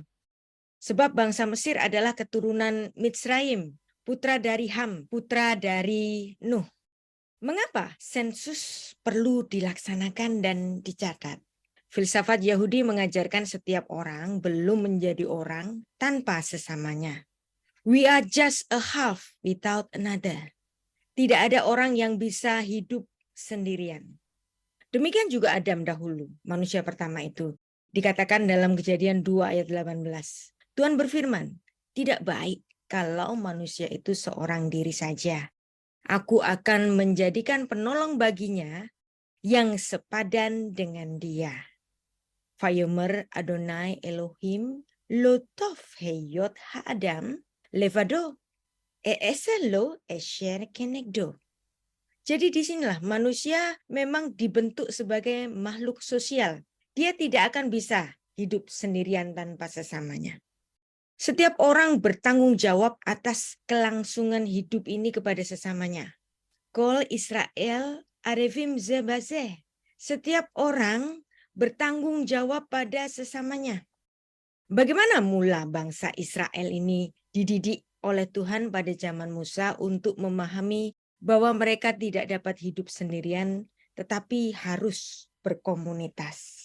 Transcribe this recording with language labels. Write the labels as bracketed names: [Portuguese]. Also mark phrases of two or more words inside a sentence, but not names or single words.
[Indonesian] Sebab bangsa Mesir adalah keturunan Mitsraim, putra dari Ham, putra dari Nuh. Mengapa sensus perlu dilaksanakan dan dicatat? Filsafat Yahudi mengajarkan setiap orang belum menjadi orang tanpa sesamanya. [English] We are just a half without another. [Indonesian] Tidak ada orang yang bisa hidup sendirian. Demikian juga Adam dahulu, manusia pertama itu. Dikatakan dalam Kejadian 2 ayat 18. Tuhan berfirman, tidak baik kalau manusia itu seorang diri saja. Aku akan menjadikan penolong baginya yang sepadan dengan dia. [Hebrew] ויאמר אדוני אלוהים לא טוב היות האדם לבדו אעשה לו עזר כנגדו. [Indonesian] Jadi disinilah manusia memang dibentuk sebagai makhluk sosial. Dia tidak akan bisa hidup sendirian tanpa sesamanya. Setiap orang bertanggung jawab atas kelangsungan hidup ini kepada sesamanya. [Hebrew] כל ישראל ערבים זה בזה. [Indonesian] Setiap orang bertanggung jawab pada sesamanya. Bagaimana mula bangsa Israel ini dididik oleh Tuhan pada zaman Musa untuk memahami bahwa mereka tidak dapat hidup sendirian, tetapi harus berkomunitas.